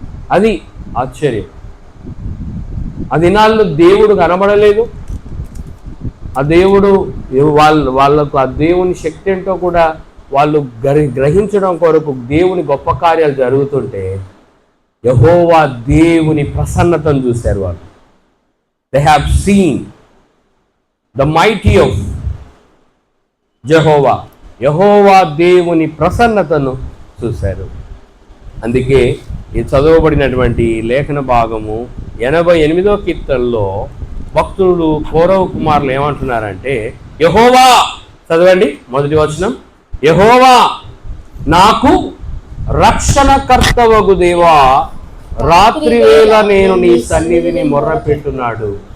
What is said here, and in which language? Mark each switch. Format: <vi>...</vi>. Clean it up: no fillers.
<te>అది ఆశ్చర్యం. ఆ దినాల్లో దేవుడు కనబడలేదు. ఆ దేవుడు వాళ్ళకు ఆ దేవుని శక్తి ఏంటో కూడా వాళ్ళు గ్రహించడం కొరకు దేవుని గొప్ప కార్యాలు జరుగుతుంటే యెహోవా దేవుని ప్రసన్నతను చూశారు వాళ్ళు.</te> <en>They have seen the mighty of Jehovah.</en> <te>యెహోవా దేవుని ప్రసన్నతను చూశారు. అందుకే ఈ చదవబడినటువంటి లేఖన భాగము 88వ కీర్తనలో భక్తులు కోరవ కుమారులు ఏమంటున్నారంటే, యెహోవా, చదవండి మొదటి వచనం, యెహోవా నాకు రక్షణకర్తవగు దేవా, రాత్రి వేళ నేను నీ సన్నిధిని మొర్రపెట్టున్నాడు.</te>